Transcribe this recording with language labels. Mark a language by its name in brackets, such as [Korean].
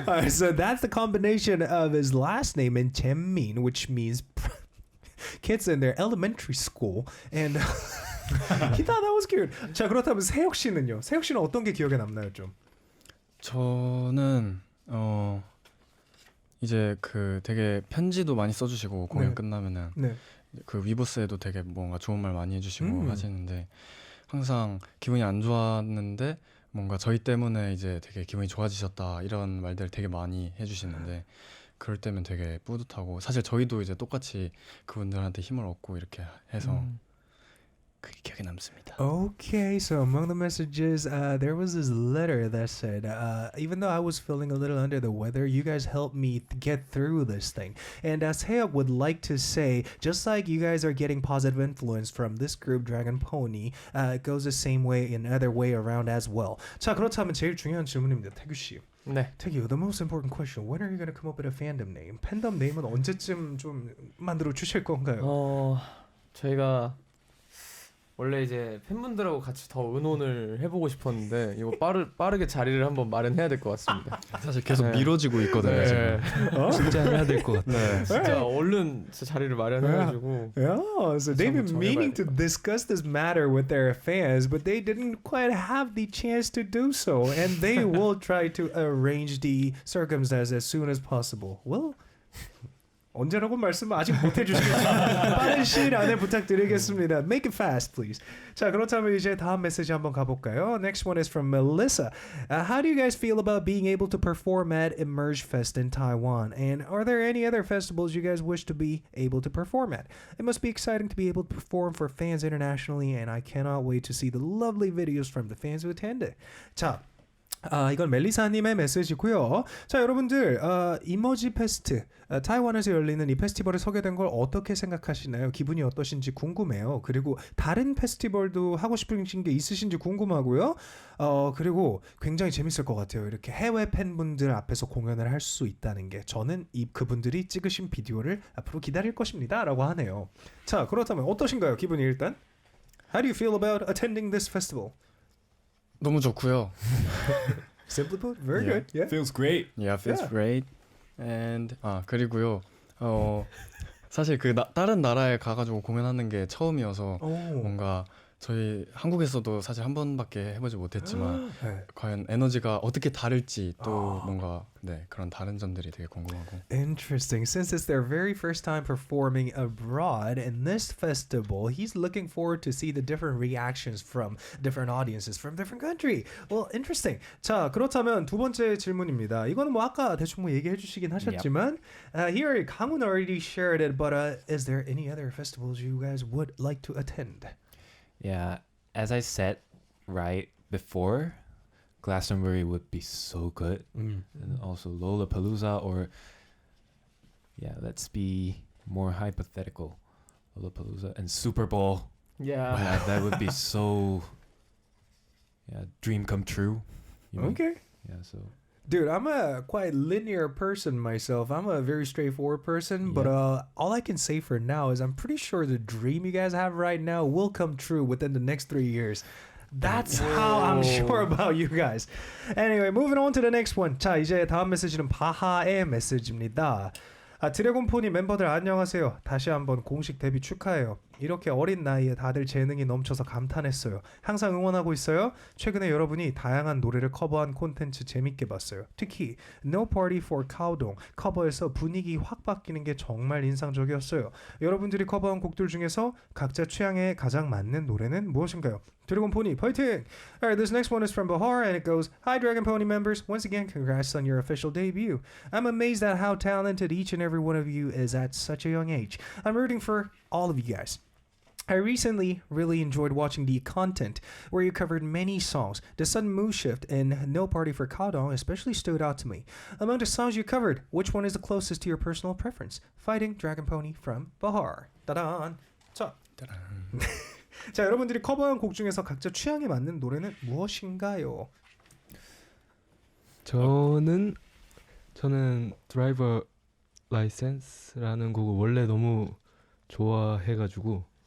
[English] So that's the combination of his last name and 잼민, which means kids in their elementary school. And he thought that was cute. [Korean] 자, 그렇다면 세혁 씨는요? 세혁 씨는 어떤 게 기억에 남나요, 좀? 저는 이제 그 되게 편지도 많이 써주시고 공연 네. 끝나면은 네. 그 위버스에도 되게 뭔가 좋은 말 많이 해주시고 하시는데 항상 기분이 안 좋았는데 뭔가 저희 때문에 이제 되게 기분이 좋아지셨다 이런 말들 되게 많이 해주시는데 그럴 때면 되게 뿌듯하고 사실 저희도 이제 똑같이 그분들한테 힘을 얻고 이렇게 해서 그게 기억에 남습니다. [English] Okay, so among the messages, there was this letter that said, even though I was feeling a little under the weather, you guys helped me get through this thing. And Seok would like to say, just like you guys are getting positive influence from this group, 드래곤포니, it goes the same way in other way around as well. [Korean] 자, 그렇다면 제일 중요한 질문입니다, 태규 씨. 네. [English] 태규, the most important question: When are you going to come up with a fandom name? [Korean] 팬덤 네임은 언제쯤 좀 만들어 주실 건가요? 저희가 원래 이제 팬분들하고 같이 더 의논을 해보고 싶었는데 이거 빠르게 자리를 한번 마련해야 될 것 같습니다. 사실 계속 네. 미뤄지고 있거든요. 네. 지금. 진짜 해야 될 것 같아요. 네, 진짜 얼른 진짜 자리를 마련해가지고. [English] Yeah, so they've been [Korean] 한번 [English] meaning to [Korean] 정해봐야겠다. [English] discuss this matter with their fans, but they didn't quite have the chance to do so, and they will try to arrange the circumstances as soon as possible. Well, [Korean] 언제라고 말씀을 아직 못 해주시겠지만 빠른 시일 안에 부탁드리겠습니다. [English] Make it fast, please. [Korean] 자, 그렇다면 이제 다음 메시지 한번 가볼까요? [English] Next one is from Melissa. How do you guys feel about being able to perform at Emerge Fest in Taiwan? And are there any other festivals you guys wish to be able to perform at? It must be exciting to be able to perform for fans internationally, and I cannot wait to see the lovely videos from the fans who attended. [Korean] 자, 이건 멜리사님의 메시지고요. 자, 여러분들 이머지 페스트 타이완에서 열리는 이 페스티벌에 서게 된 걸 어떻게 생각하시나요? 기분이 어떠신지 궁금해요. 그리고 다른 페스티벌도 하고 싶으신 게 있으신지 궁금하고요. 그리고 굉장히 재밌을 것 같아요. 이렇게 해외 팬분들 앞에서 공연을 할 수 있다는 게 저는 그분들이 찍으신 비디오를 앞으로 기다릴 것입니다 라고 하네요. 자, 그렇다면 어떠신가요? 기분이 일단? [English] How do you feel about attending this festival? [Korean] 너무 좋고요. [English] Simply put, very Yeah. good. Yeah. Feels great. Yeah, feels Yeah. great. And [Korean] 그리고요. 사실 다른 나라에 가가지고 공연하는 게 처음이어서 오. 뭔가 저희 한국에서도 사실 한 번밖에 해보지 못했지만 네. 과연 에너지가 어떻게 다를지 또 뭔가 네 그런 다른 점들이 되게 궁금하고. [English] Interesting. Since it's their very first time performing abroad in this festival, he's looking forward to see the different reactions from different audiences from different country. Well, interesting. [Korean] 자, 그렇다면 두 번째 질문입니다. 이거는 뭐 아까 대충 뭐 얘기해 주시긴 하셨지만 [English] here 강훈 already shared it, but is there any other festivals you guys would like to attend? Yeah, as I said right before, Glastonbury would be so good, and also Lollapalooza, or yeah, let's be more hypothetical, Lollapalooza and Super Bowl. Yeah. Yeah, that would be so dream come true. You know? Okay. Yeah, so Dude, I'm a quite linear person myself. I'm a very straightforward person, but all I can say for now is I'm pretty sure the dream you guys have right now will come true within the next 3 years. That's how I'm sure about you guys. Anyway, moving on to the next one. [Korean] 자, 이제 다음 메시지는 바하의 메시지입니다. 드래곤포니 멤버들 안녕하세요. 다시 한번 공식 데뷔 축하해요. 이렇게 어린 나이에 다들 재능이 넘쳐서 감탄했어요. 항상 응원하고 있어요. 최근에 여러분이 다양한 노래를 커버한 콘텐츠 재밌게 봤어요. 특히 No Party for Countdown 커버에서 분위기 확 바뀌는 게 정말 인상적이었어요. 여러분들이 커버한 곡들 중에서 각자 취향에 가장 맞는 노래는 무엇인가요? 드래곤포니 파이팅! [English] Alright, this next one is from Bahar and it goes, Hi Dragon Pony members, once again congrats on your official debut. I'm amazed at how talented each and every one of you is at such a young age. I'm rooting for all of you guys. I recently really enjoyed watching the content where you covered many songs. The sudden mood shift in No Party for Countdown especially stood out to me. Among the songs you covered, which one is the closest to your personal preference? Fighting Dragon Pony from Bahar. 따단. [Korean] 자, 자, 여러분들이 커버한 곡 중에서 각자 취향에 맞는 노래는 무엇인가요? 저는 드라이버 라이센스라는 곡을 원래 너무 좋아해가지고